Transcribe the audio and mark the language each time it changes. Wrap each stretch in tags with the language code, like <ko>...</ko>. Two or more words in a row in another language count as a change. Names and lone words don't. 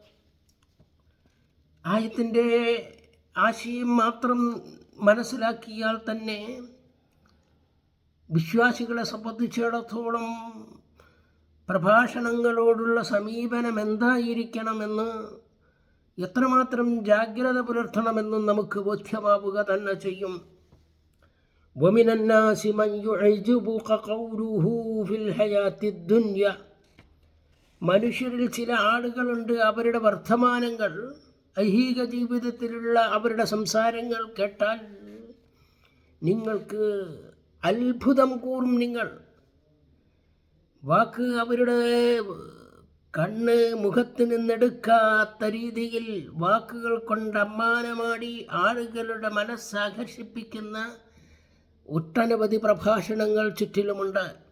<ml>ആയത്തിൻ്റെ ആശയം മാത്രം മനസ്സിലാക്കിയാൽ തന്നെ വിശ്വാസികളെ സംബന്ധിച്ചിടത്തോളം പ്രഭാഷണങ്ങളോടുള്ള സമീപനം എന്തായിരിക്കണമെന്ന്, എത്രമാത്രം ജാഗ്രത പുലർത്തണമെന്നും നമുക്ക് ബോധ്യമാവുക തന്നെ ചെയ്യും.</ml> <ar>وَمِنَ النَّاسِ مَنْ يُعْجِبُكَ قَوْلُهُ فِي الْحَيَاةِ الدُّنْيَا.</ar> <ml>മനുഷ്യരിൽ ചില ആളുകളുണ്ട്, അവരുടെ വർത്തമാനങ്ങൾ, ഐഹിക ജീവിതത്തിലുള്ള അവരുടെ സംസാരങ്ങൾ കേട്ടാൽ നിങ്ങൾക്ക് അത്ഭുതം കൂറും. നിങ്ങൾ വാക്ക് അവരുടെ കണ്ണ് മുഖത്ത് നിന്നെടുക്കാത്ത രീതിയിൽ വാക്കുകൾ കൊണ്ട് അമ്മാനമാടി ആളുകളുടെ മനസ്സാകർഷിപ്പിക്കുന്ന ഒട്ടനവധി പ്രഭാഷണങ്ങൾ ചുറ്റിലുമുണ്ട്.</ml>